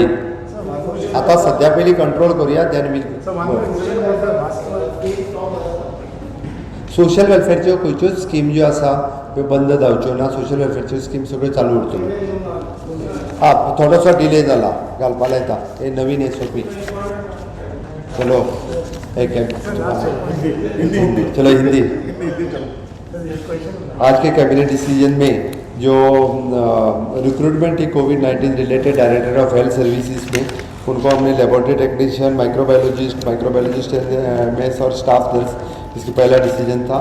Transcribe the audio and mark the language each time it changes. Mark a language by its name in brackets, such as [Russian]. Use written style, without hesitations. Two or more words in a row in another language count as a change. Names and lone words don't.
[Konkani] आतां सद्या पयलीं कंट्रोल करुया, [English] then we [Konkani] सोशल वेलफेअरच्यो खंयच्योच स्कीम ज्यो आसा त्यो बंद जावच्यो ना. सोशल वेलफेअरच्यो स्कीम सगळ्यो चालू उरतल्यो. थोडोसो डिले जाला, घालपाक येता. हे नवीन [Hindi] SOP. चलो एक चलो हिंदी. आज के [English] cabinet decision [Hindi] में जो रिक्रूटमेंट ही कोविड-19 [English] related director of health services [Hindi] में उनको हमने [English] laboratory technician, microbiologist [Hindi] MS और [English] staff nurse, [Hindi] इसका पहला डिसीजन था.